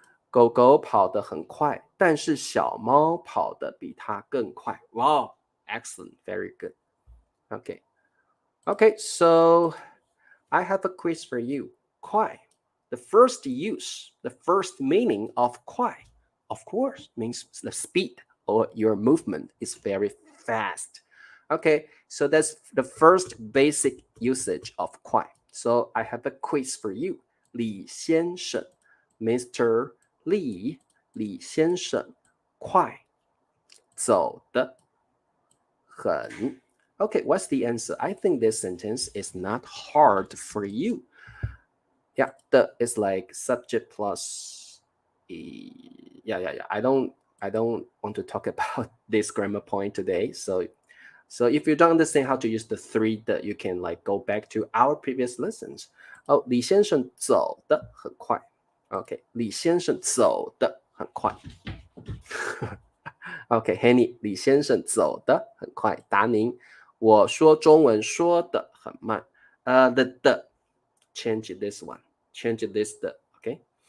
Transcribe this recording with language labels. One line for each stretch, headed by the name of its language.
Chinese: 狗狗跑得很快，但是小猫跑得比它更快。
English: Wow, excellent, very good. Okay, so I have a quiz for you. 快 The first use, the first meaning of 快 of course, means the speed or your movement is very fast. Okay, so that's the first basic usage of 快 So I have a quiz for you. 李先生 Mr. 李先生快走得很 Okay, what's the answer? I think this sentence is not hard for you. Yeah, the is like subject plus yeah. I don't want to talk about this grammar point today. So if you don't understand how to use the 3 the, you can like go back to our previous lessons.
Chinese: Oh, 李先生走得很快。 Okay, 李先生走得很快。 Okay, Henny, 李先生走得很快。达宁，我说中文说得很慢。
English: The change this one, change this the. Okay.